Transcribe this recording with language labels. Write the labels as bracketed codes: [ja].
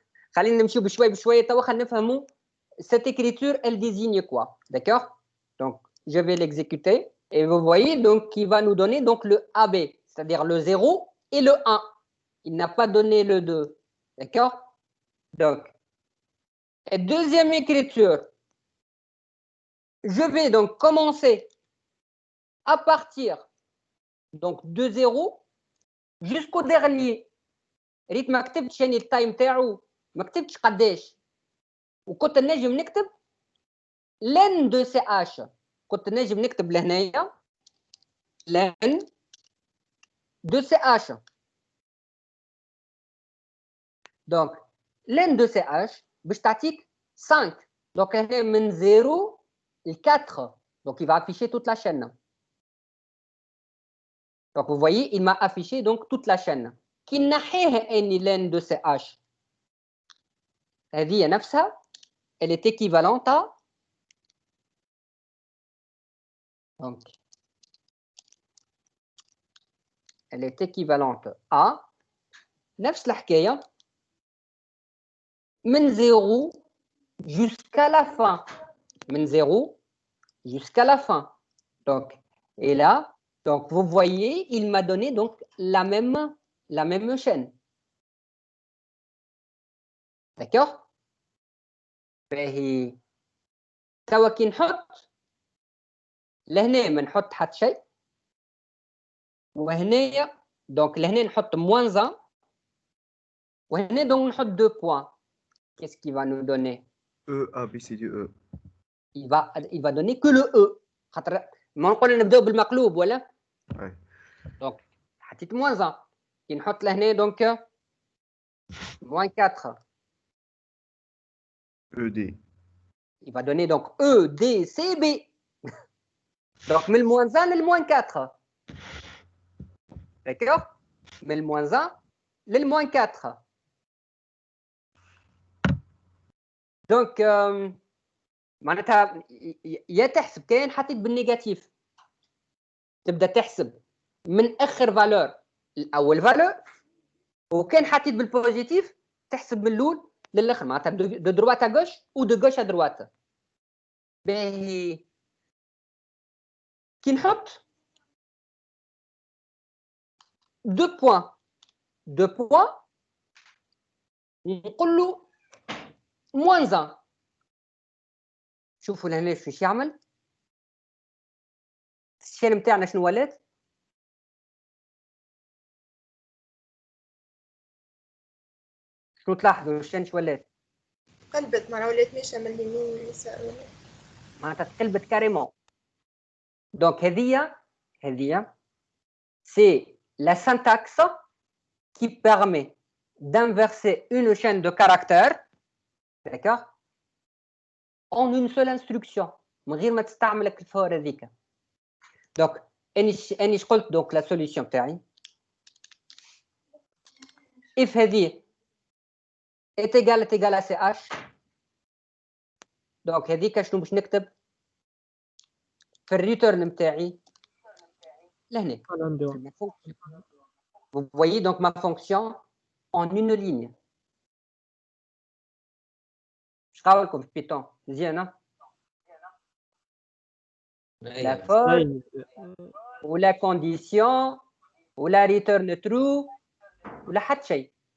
[ar] خلينا نمشيو بشوي بشويه توا خلينا نفهموا [fr] cette écriture elle désigne quoi, d'accord. Donc je vais l'exécuter et vous voyez donc qui va nous donner donc le AB, c'est-à-dire le 0 et le 1. Il n'a pas donné le 2, d'accord. Donc et deuxième écriture, je vais donc commencer à partir donc de 0 jusqu'au dernier. [ar] ريت ما كتبتش يعني التايم تاعو، ما كتبتش قداش، وكنت نجم نكتب لن دو سي اش، كنت نجم نكتب لهنايا لن دو سي اش. دونك لن دو سي اش باش تعطيك 5. دونك هنا من 0 ل 4. [fr] Donc il va afficher toute la chaîne. Donc vous voyez, il m'a affiché donc toute la chaîne. [ar] كي نحيها اني لن دو سي اش هذه نفسها [fr] elle est équivalente à donc elle est équivalente à [ar] نفس الحكايه [fr] من 0 jusqu'à la fin, من 0 jusqu'à la fin. Donc et là donc vous voyez il m'a donné donc la même chaîne. D'accord. [ar] باهي توا كي نحط لهنا ما نحط حتى شيء، وهنايا دونك لهنا نحط موان 1، وهنا دونك نحط 2 points. [fr] Qu'est-ce qu'il va nous donner? E A B C D E. Il va donner que le E. [ar] خاطر ما نقول نبداو بالمقلوب ولا؟ [fr] Ouais. [ar] دونك حطيت موان 1 كي نحط لهنا دونك موان 4. [fr] E D. Il va donner donc E, D, C, B. Donc, mais le moins 1 et le moins 4. D'accord. Mais le moins 1 et le moins 4. [ar] Donc, معناتها يا تحسب كاين حطيت بالنيجاتيف تبدا تحسب من اخر فالور الاول فالور، وكان حطيت بالبوزيتيف تحسب من الاول للاخر، معناتها دو دروات ا غوش او دو غوش ا دروات. باهي كي نحط 2 بوان نقول له موان 1. شوفوا لهنا شو يعمل الشين نتاعنا شنو ولات. شنو تلاحظوا الشين شو ولات؟ قلبت ما ولاتنيش من اليمين واليسار، معناتها تقلبت كاريمون. [fr] دونك هذه c'est la syntaxe qui permet d'inverser une chaîne de caractères, d'accord, en une seule instruction [ar] من غير ما تستعمل الفور هذيك. دونك اني قلت دونك لا سوليسيون تاعي if هذه [fr] est égal à [ar] ch. دونك هذيك شنو باش نكتب في الريتيرن نتاعي لهنا. [fr] Vous voyez donc ma fonction en une ligne. Je travaille comme Python. [ar] زين. [fr] la for ou la condition ou la return true [ar] ولا حتى شيء.